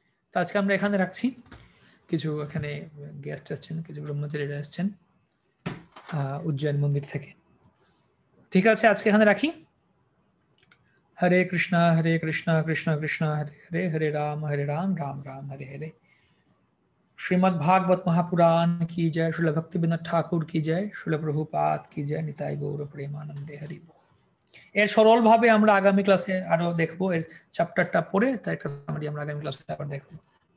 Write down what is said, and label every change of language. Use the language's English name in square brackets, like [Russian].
[Bangla] তো আজকে আমরা এখানে রাখছি, কিছু এখানে গেস্ট আসছেন, কিছু ব্রহ্মচারীরা আসছেন উজ্জয়ন মন্দির থেকে। ঠিক আছে, আজকে এখানে রাখি। [Sanskrit] হরে কৃষ্ণ কৃষ্ণ কৃষ্ণ হরে হরে, হরে রাম রাম রাম হরে হরে। [Hindi] श्रीमद् भागवत महापुराण की जय, श्रील भक्तिविनोद ठाकुर की जय, श्रील प्रभुपाद की जय, निताई गौर प्रेमानंदे हरि। [Bangla] এর সরল ভাবে আমরা আগামী ক্লাসে আরো দেখবো, এর চ্যাপ্টারটা পড়ে তাই একটা সামারি আমরা আগামী ক্লাসে আবার দেখবো।